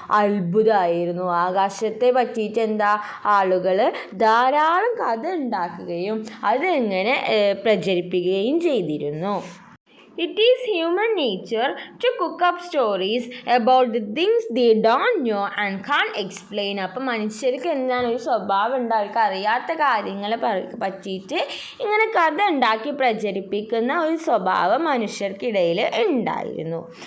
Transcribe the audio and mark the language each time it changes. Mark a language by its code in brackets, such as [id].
[ml] അത്ഭുതമായിരുന്നു. ആകാശത്തെ പറ്റിയിട്ട് എന്താ ആളുകൾ ധാരാളം കഥ ഉണ്ടാക്കുകയും അതെങ്ങനെ പ്രചരിപ്പിക്കുകയും ചെയ്തിരുന്നു. [en] It is human nature to cook up stories about the things they don't know and can't explain. [ml] അപ്പം മനുഷ്യർക്ക് എന്താണ് ഒരു സ്വഭാവം ഉണ്ട്, അവർക്ക് അറിയാത്ത കാര്യങ്ങളെ പറ്റിയിട്ട് ഇങ്ങനെ കഥ ഉണ്ടാക്കി പ്രചരിപ്പിക്കുന്ന ഒരു സ്വഭാവം മനുഷ്യർക്കിടയിൽ ഉണ്ടായിരുന്നു.